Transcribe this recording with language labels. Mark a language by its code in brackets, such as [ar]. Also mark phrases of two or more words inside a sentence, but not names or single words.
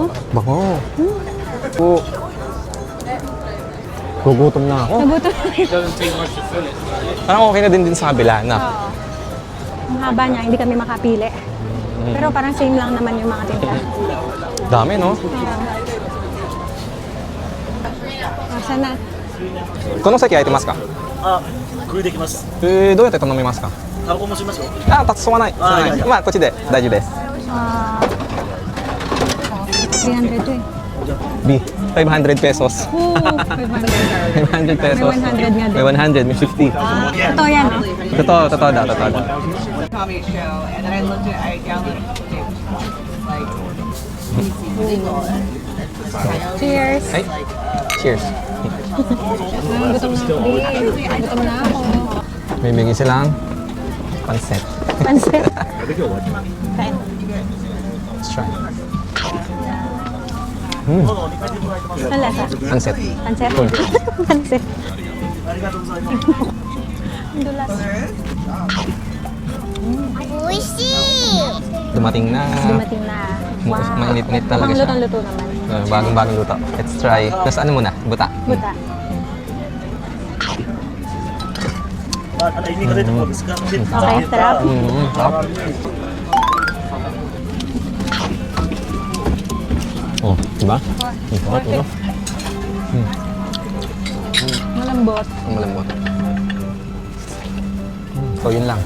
[tl] Bango. Oh. Gugutom na ako. Nagutom. Parang okay na din sa kabila, na. Oo. Ang haba niya, hindi kami makapili. Pero parang same lang naman yung mga tinda. Dami, no? Saan na? [ja] この席空いてますかあ、これできます。どうやって頼みますかタバコもしますよ。あ、しょうがない。あいやまあ、こっちで大丈夫です。 [tl] 300 to eh. B, 500 pesos. Oo, 500. 500 pesos. May 100 nga din. May 100, may 50. Totoo yan. Totoo daw, totoo daw. [en] comedy show, and then I looked at, I downloaded it, like, legal. [tl] Cheers. Ay, cheers. Gutom na ako. Gutom na ako. May bigay silang pancit. Pansit. Kain. [en] Let's try. [tl] Ang lasa. Pancit. Pansit. Cool. Pansit. Ang dulas. Dumating na. Dumating na. Wow. Mainit-init talaga Mukhang siya. lutong-luto naman. Bagong-bagong luto. [en] Let's try. [tl] Tapos ano muna? Buta. Buta. [ja] あ、あれ、意味が出てこうですか。 [tl] Okay, sarap. Sarap. Oh, diba? Sarap, no? Malambot. Ang malambot. So, yun lang.